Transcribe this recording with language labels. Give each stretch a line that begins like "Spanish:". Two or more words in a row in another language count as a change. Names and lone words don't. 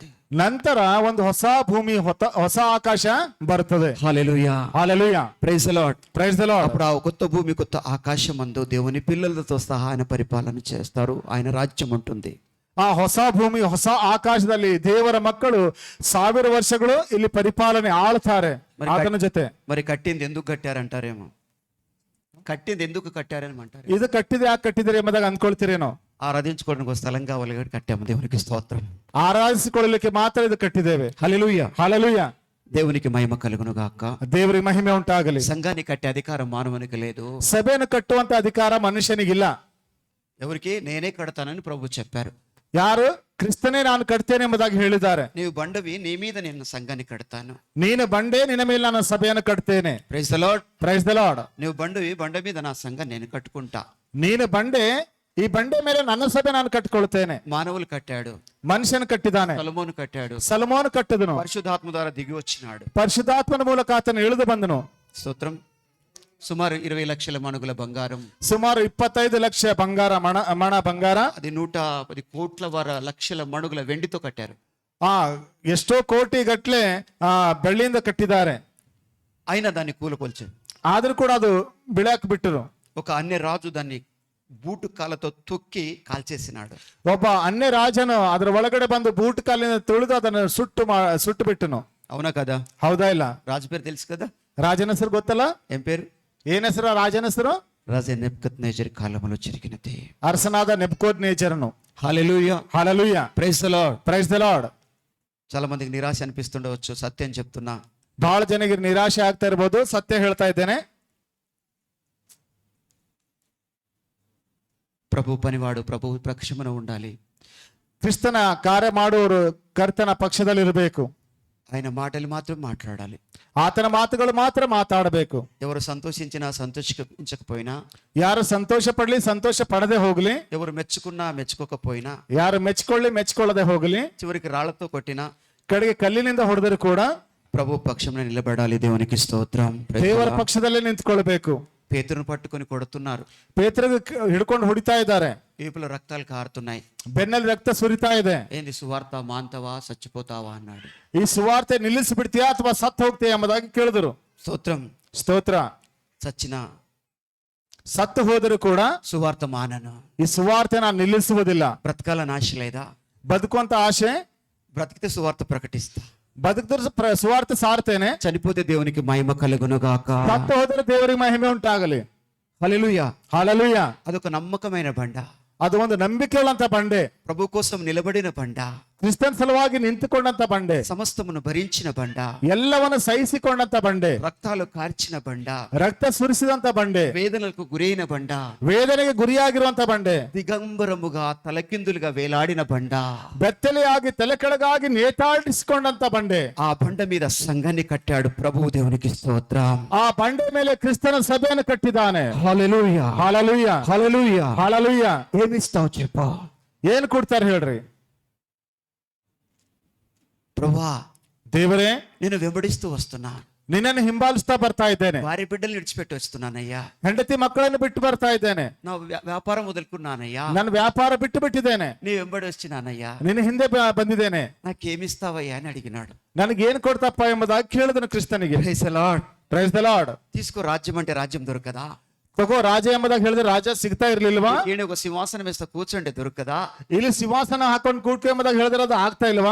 Kannada: ನಂತರ ಒಂದು ಹೊಸ ಭೂಮಿ, ಹೊಸ ಆಕಾಶ ಬರ್ತದೆ.
Telugu: హల్లెలూయా, హల్లెలూయా,
English: Praise the Lord. Praise the Lord.
Telugu: అప్పుడు ఆ కొత్త భూమి, కొత్త ఆకాశం అందు దేవుని పిల్లలతో సహా ఆయన పరిపాలన చేస్తారు. ఆయన రాజ్యం ఉంటుంది.
Kannada: ಆ ಹೊಸ ಭೂಮಿ, ಹೊಸ ಆಕಾಶದಲ್ಲಿ ದೇವರ ಮಕ್ಕಳು 1000 ವರ್ಷಗಳು ಇಲ್ಲಿ ಪರಿಪಾಲನೆ ಆಳ್ತಾರೆ ಆತನ ಜೊತೆ.
Telugu: మరి కట్టింది ఎందుకు కట్టారంటారేమో, కట్టింది ఎందుకు కట్టారని అంటారు.
Kannada: ಇದು ಕಟ್ಟಿದೆ, ಯಾಕೆ ಕಟ್ಟಿದ್ರೆ ಎಂಬುದಾಗಿ ಅಂದ್ಕೊಳ್ತೀರೇನೋ.
Telugu: ఆరాధించుకోవడానికి ఒక స్థలం కావాలి కాబట్టి కట్టాము. దేవునికి స్తోత్రం.
Kannada: ಆರಾಧಿಸಿಕೊಳ್ಳಲಿಕ್ಕೆ ಮಾತ್ರ ಇದು ಕಟ್ಟಿದ್ದೇವೆ.
Telugu: హల్లెలూయా, హల్లెలూయా. దేవునికి మహిమ కలుగును గాక.
Kannada: ದೇವರಿಗೆ ಮಹಿಮೆ ಉಂಟಾಗಲಿ.
Telugu: సంఘాన్ని కట్టే అధికారం మానవునికి లేదు.
Kannada: ಸಭೆಯನ್ನು ಕಟ್ಟುವಂತ ಅಧಿಕಾರ ಮನುಷ್ಯನಿಗಿಲ್ಲ.
Telugu: ఎవరికి? నేనే కడతానని ప్రభు చెప్పారు.
Kannada: ಯಾರು? ಕ್ರಿಸ್ತನೇ ನಾನು ಕಟ್ತೇನೆ ಎಂಬುದಾಗಿ ಹೇಳಿದ್ದಾರೆ.
Telugu: నీవు బండవి, నీ మీద నేను సంఘాన్ని కడతాను.
Kannada: ನೀನು ಬಂಡೆ, ನಿನ್ನ ಮೇಲೆ ನಾನು ಸಭೆಯನ್ನು ಕಟ್ತೇನೆ.
English: Praise the Lord. Praise the Lord.
Telugu: నువ్వు బండవి, బండ మీద నా సంఘాన్ని నేను కట్టుకుంటా.
Kannada: ನೀನು ಬಂಡೆ, ಈ ಬಂಡೆ ಮೇಲೆ ನನ್ನ ಸಭೆ ನಾನು ಕಟ್ಟಿಕೊಳ್ತೇನೆ.
Telugu: మానవులు కట్టాడు,
Kannada: ಮನುಷ್ಯನು ಕಟ್ಟಿದ್ದಾನೆ,
Telugu: సొలొమోను కట్టాడు,
Kannada: ಸಲಮೋನು ಕಟ್ಟದನು,
Telugu: పరిశుద్ధాత్మ ద్వారా దిగి వచ్చినాడు.
Kannada: ಪರಿಶುದ್ಧಾತ್ಮನ ಮೂಲಕ ಆತನು ಇಳಿದು ಬಂದನು.
Telugu: స్తోత్రం. సుమారు 20 లక్షల మణుగుల బంగారం,
Kannada: ಸುಮಾರು 25 ಲಕ್ಷ ಬಂಗಾರ, ಮಣ ಬಂಗಾರ,
Telugu: అది 110 కోట్ల లక్షల మణుగుల వెండితో కట్టారు.
Kannada: ಎಷ್ಟೋ ಕೋಟಿ ಗಟ್ಲೆ ಬೆಳ್ಳಿಯಿಂದ ಕಟ್ಟಿದ್ದಾರೆ.
Telugu: అయినా దాన్ని కూలకొల్చారు.
Kannada: ಆದ್ರೂ ಕೂಡ ಅದು ಬಿಳಾಕ್ ಬಿಟ್ಟರು.
Telugu: ఒక అన్య రాజు దాన్ని బూటు కాలతో తొక్కి కాల్చేసినాడు.
Kannada: ಒಬ್ಬ ಅನ್ಯ ರಾಜನು ಅದರ ಒಳಗಡೆ ಬಂದು ಬೂಟ್ ಕಾಲಿನ ತುಳಿದು ಅದನ್ನು ಸುಟ್ಟು ಬಿಟ್ಟನು.
Telugu: అవునా కదా?
Kannada: ಹೌದಾ ಇಲ್ಲ?
Telugu: రాజు పేరు తెలుసు కదా?
Kannada: ರಾಜನ ಹೆಸರು ಗೊತ್ತಲ್ಲ?
Telugu: ఏం పేరు?
Kannada: ಏನ್ ಹೆಸರು ರಾಜನ ಹೆಸರು?
Telugu: రాజా నెబుకద్నెజర్ కాలంలో జరిగినది.
Kannada: ಅರಸನಾದ ನೆಬೂಕದ್ನೆಚ್ಚರನು.
Telugu: హల్లెలూయా, హల్లెలూయా,
English: Praise the Lord. Praise the Lord.
Telugu: చాలా మందికి నిరాశ అనిపిస్తుండవచ్చు, సత్యం చెప్తున్నా.
Kannada: ಬಹಳ ಜನರಿಗೆ ನಿರಾಶೆ ಆಗ್ತಾ ಇರ್ಬೋದು, ಸತ್ಯ ಹೇಳ್ತಾ ಇದ್ದೇನೆ.
Telugu: ప్రభు పనివాడు ప్రభు పక్షమున ఉండాలి.
Kannada: ಕ್ರಿಸ್ತನ ಕಾರ್ಯ ಮಾಡುವವರು ಕರ್ತನ ಪಕ್ಷದಲ್ಲಿರಬೇಕು.
Telugu: ఆయన మాటలు మాత్రం మాట్లాడాలి.
Kannada: ಆತನ ಮಾತುಗಳು ಮಾತ್ರ ಮಾತಾಡಬೇಕು.
Telugu: ఎవరు సంతోషించినా సంతోషించకపోయినా,
Kannada: ಯಾರು ಸಂತೋಷ ಪಡ್ಲಿ ಸಂತೋಷ ಪಡದೆ ಹೋಗ್ಲಿ,
Telugu: ఎవరు మెచ్చుకున్నా మెచ్చుకోకపోయినా,
Kannada: ಯಾರು ಮೆಚ್ಕೊಳ್ಳಿ ಮೆಚ್ಕೊಳ್ಳದೆ ಹೋಗ್ಲಿ,
Telugu: చివరికి రాళ్లతో కొట్టినా,
Kannada: ಕಡೆಗೆ ಕಲ್ಲಿನಿಂದ ಹೊಡೆದರೂ ಕೂಡ
Telugu: ప్రభు పక్షమున నిలబడాలి. దేవునికి స్తోత్రం.
Kannada: ದೇವರ ಪಕ್ಷದಲ್ಲೇ ನಿಂತ್ಕೊಳ್ಬೇಕು.
Telugu: పేతురును పట్టుకొని కొడుతున్నారు,
Kannada: ಪೇತ್ರಗೆ ಹಿಡ್ಕೊಂಡು ಹೊಡಿತಾ ಇದ್ದಾರೆ,
Telugu: వీపులో రక్తాలు కారుతున్నాయి.
Kannada: ಬೆನ್ನಲ್ಲಿ ರಕ್ತ ಸುರಿತಾ ಇದೆ.
Telugu: ఏంది సువార్త, మాంతవా చచ్చిపోతావా అన్నాడు.
Kannada: ಈ ಸುವಾರ್ತೆ ನಿಲ್ಲಿಸಿಬಿಡ್ತೀಯಾ ಅಥವಾ ಸತ್ತು ಹೋಗ್ತೀಯಾ ಎಂಬುದಾಗಿ ಕೇಳಿದ್ರು.
Telugu: స్తోత్రం.
Kannada: ಸ್ತೋತ್ರ.
Telugu: చచ్చిన
Kannada: ಸತ್ತು ಹೋದರೂ ಕೂಡ
Telugu: సువార్త మానను.
Kannada: ಈ ಸುವಾರ್ತೆ ನಾನು ನಿಲ್ಲಿಸುವುದಿಲ್ಲ.
Telugu: బ్రతకాలని ఆశ లేదా?
Kannada: ಬದುಕುವಂತ ಆಶೆ,
Telugu: బ్రతికితే సువార్త ప్రకటిస్తా.
Kannada: ಬದುಕಿದ್ರೆ ಸುವಾರ್ತೆ ಸಾರ್ತೇನೆ.
Telugu: చనిపోతే దేవునికి మహిమ కలుగును గాక.
Kannada: ಸತ್ತು ಹೋದರೆ ದೇವರಿಗೆ ಮಹಿಮೆ ಉಂಟಾಗಲಿ.
Telugu: హల్లెలూయా.
Kannada: ಹಾಲೆಲೂಯಾ.
Telugu: అదొక నమ్మకమైన బండ,
Kannada: ಅದು ಒಂದು ನಂಬಿಕೆಯುಳ್ಳಂತ ಬಂಡೆ,
Telugu: ప్రభు కోసం నిలబడిన బండ,
Kannada: ಕ್ರಿಸ್ತನ್ ಸಲುವಾಗಿ ನಿಂತುಕೊಂಡಂತ ಬಂಡೆ,
Telugu: సమస్తమును భరించిన బండ,
Kannada: ಎಲ್ಲವನ್ನು ಸಹಿಸಿಕೊಂಡಂತ ಬಂಡೆ,
Telugu: రక్తాలు కార్చిన బండ,
Kannada: ರಕ್ತ ಸುರಿಸಿದಂತ ಬಂಡೆ,
Telugu: వేదనలకు గురైన బండ,
Kannada: ವೇದನೆಗೆ ಗುರಿಯಾಗಿರುವಂತ ಬಂಡೆ,
Telugu: దిగంబరముగా తలకిందులుగా వేలాడిన బండ,
Kannada: ಬೆತ್ತಲೆಯಾಗಿ ತಲೆ ಕೆಳಗಾಗಿ ನೇತಾಡಿಸಿಕೊಂಡಂತ ಬಂಡೆ.
Telugu: ఆ బండ మీద సంఘాన్ని కట్టాడు ప్రభు. దేవునికి స్తోత్రం.
Kannada: ಆ ಬಂಡೆ ಮೇಲೆ ಕ್ರಿಸ್ತನ ಸಭೆಯನ್ನು ಕಟ್ಟಿದ್ದಾನೆ.
Telugu: హల్లెలూయా,
Kannada: ಹಾಲೆಲೂಯಾ,
Telugu: హల్లెలూయా.
Kannada: ಹಾಲೆಲೂಯಾ.
Telugu: ఏమిస్తావు చెప్పు
Kannada: ಏನ್ ಕೊಡ್ತಾರೆ ಹೇಳ್ರಿ?
Telugu: ప్రభువా,
Kannada: ದೇವರೇ,
Telugu: నేను వెంబడిస్తూ వస్తున్నా,
Kannada: ನಿನ್ನನ್ನು ಹಿಂಬಾಲಿಸ್ತಾ ಬರ್ತಾ ಇದ್ದೇನೆ.
Telugu: భార్య బిడ్డలు విడిచిపెట్టి వస్తున్నానయ్యా,
Kannada: ಹೆಂಡತಿ ಮಕ್ಕಳನ್ನು ಬಿಟ್ಟು ಬರ್ತಾ ಇದ್ದೇನೆ.
Telugu: నా వ్యాపారం వదులుకున్నానయ్యా,
Kannada: ನನ್ನ ವ್ಯಾಪಾರ ಬಿಟ್ಟು ಬಿಟ್ಟಿದ್ದೇನೆ.
Telugu: నీ వెంబడి వచ్చినానయ్యా,
Kannada: ನಿನ್ನ ಹಿಂದೆ ಬಂದಿದ್ದೇನೆ.
Telugu: నాకేమిస్తావయ్యా అని అడిగినాడు.
Kannada: ನನಗೇನು ಕೊಡ್ತಪ್ಪ ಎಂಬುದಾಗಿ ಕೇಳಿದನು ಕ್ರಿಸ್ತನಿಗೆ.
English: Praise the Lord. Praise the Lord.
Telugu: తీసుకో, రాజ్యం అంటే రాజ్యం దొరకదా?
Kannada: ತಗೋ ರಾಜ ಎಂಬುದಾಗಿ ಹೇಳಿದ್ರೆ ರಾಜ ಸಿಗ್ತಾ ಇರ್ಲಿಲ್ವಾ?
Telugu: ఈయన ఒక సింహాసనం వేస్తే కూర్చుంటే దొరకదా?
Kannada: ಇಲ್ಲಿ ಸಿಂಹಾಸನ ಹಾಕೊಂಡು ಕೂಡ್ಕೆ ಎಂಬುದಾಗಿ ಹೇಳಿದ್ರೆ ಅದು ಆಗ್ತಾ ಇಲ್ವಾ?